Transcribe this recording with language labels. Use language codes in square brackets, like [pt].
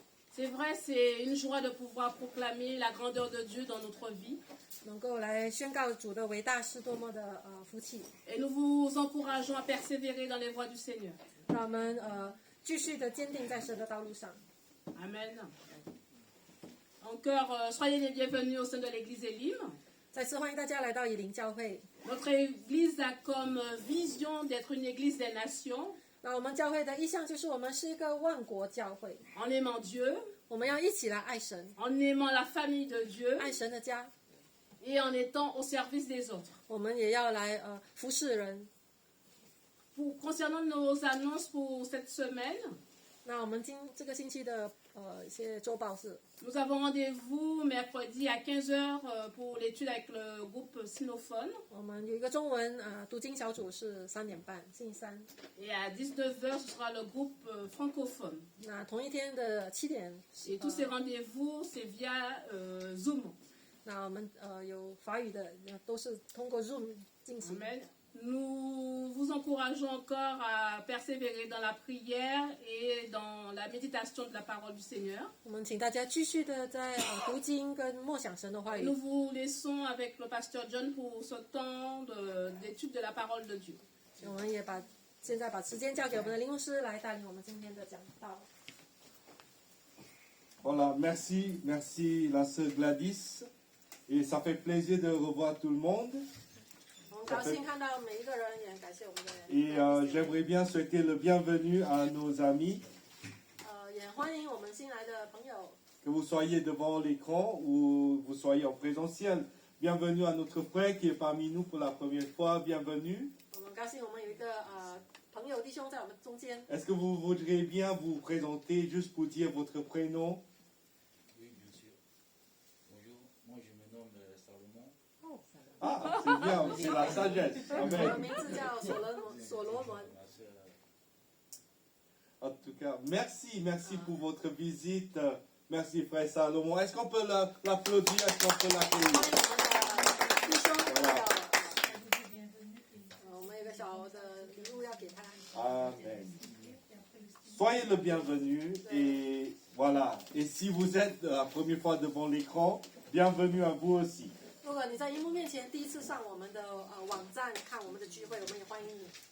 [fr] C'est vrai, c'est une joie de pouvoir proclamer la grandeur de Dieu dans notre vie. [zh] 能够来宣告主的伟大是多么的福气， [fr] Et nous vous encourageons à persévérer dans les voies du Seigneur. [zh] 让我们继续的坚定在神的道路上。 [fr] Amen. Encore, soyez les bienvenus au sein de l'église Elim. [zh] 再次欢迎大家来到以灵教会。 [fr] Notre église a comme vision d'être une église des nations, [zh] 那我们教会的意向就是我们是一个万国教会， [fr] en aimant Dieu, [zh] 我们要一起来爱神， [fr] en aimant la famille de Dieu [zh] 爱神的家， [fr] et en étant au service des autres. [zh] 我们也要来服侍人。 [fr] Concernant nos annonces pour cette semaine, [zh] 那我们这个星期的一些周报是， [fr] nous avons rendez-vous mercredi à 15h pour l'étude avec le groupe Sinophone [zh] 我们有一个中文读经小组是3:30，星期三。 [fr] et à 19h ce sera le groupe francophone. [zh] 那同一天的7点， [fr] Et tous ces rendez-vous, c'est via Zoom. [zh] 那我们有法语的都是通过 Zoom 进行。 [fr] Amen. Nous vous encourageons encore à persévérer dans la prière et dans la méditation de la parole du Seigneur. [zh] 我们请大家继续的在读经跟默想神的话语 [fr] Nous。 vous laissons avec le pasteur John pour ce temps d'étude de la parole de Dieu. [zh] 我们也现在把时间交给我们的灵牧师来带领我们今天的讲道。 [fr] Voilà, merci, merci la sœur Gladys. Et ça fait plaisir de revoir tout le monde. [zh] 我们高兴看到每一个人，也很感谢我们的 [fr] Et j'aimerais bien souhaiter le bienvenu à nos amis, [zh] 也欢迎我们新来的朋友， [fr] que vous soyez devant l'écran ou vous soyez en présentiel. Bienvenue à notre frère qui est parmi nous pour la première fois. Bienvenue. [zh] 我们高兴我们有一个朋友弟兄在我们中间。 [fr] Est-ce que vous voudriez bien vous présenter juste pour dire votre prénom? Oui, bien sûr. Bonjour, moi je me nomme Salomon. Ah, c'est bien, c'est la sagesse. [zh] 我的 [fr] Amen. [zh] 名字叫所罗门。 [fr] Ma soeur, En tout cas, merci, merci pour votre visite. Merci frère Salomon. Est-ce qu'on peut l'applaudir? Est-ce qu'on peut l'accueillir? [zh] 迎我们的弟兄朋友。我们有个小的礼物要给他。 [fr] Amen. Soyez le bienvenu et voilà. Et si vous êtes la première fois devant l'écran, bienvenue à vous aussi. [zh] 如果你在荧幕面前第一次上我们的网站看我们的聚会，我们也欢迎你。